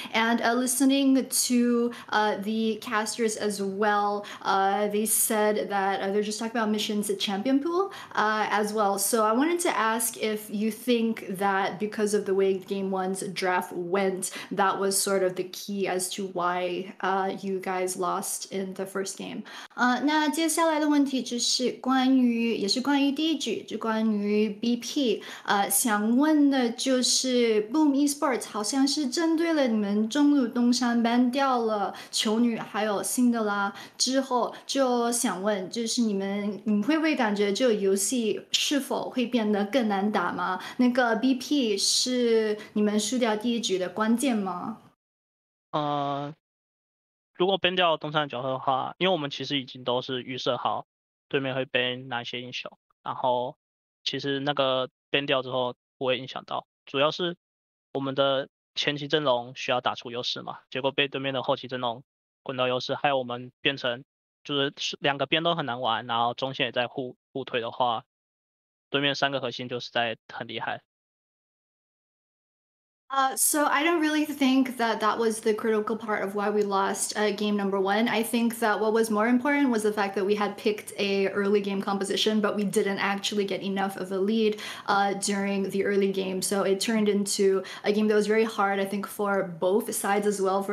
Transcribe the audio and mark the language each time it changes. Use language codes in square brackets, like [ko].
[en] And listening to the casters as well, they said that they're just talking about missions at champion pool as well. So I wanted to ask if you think that because of the way game 1's draft went, that was sort of the key as to why you guys lost in the first game. [zh] 那接下来的问题就是也是关于第一局，就关于 BP。想问的就是 Boom Esports 好像是针对了你们中路东山 ban 掉了球女还有辛德拉之后，就想问，就是你会不会感觉这个游戏是否会变得更难打吗？那个 BP 是你们输掉第一局的关键吗？呃，如果 ban 掉东山的角色的话，因为我们其实已经都是预设好对面会 ban 哪些英雄，然后其实那个 ban 掉之后不会影响到，主要是我们的前期阵容需要打出优势嘛，结果被对面的后期阵容滚到优势，害我们变成就是2个边都很难玩，然后中线也在互推的话，对面3个核心就实在很厉害。 [en] So I don't really think that that was the critical part of why we lost game number one. I think that what was more important was the fact that we had picked a early game composition, but we didn't actually get enough of a lead during the early game. So it turned into a game that was very hard, I think, for both sides as well.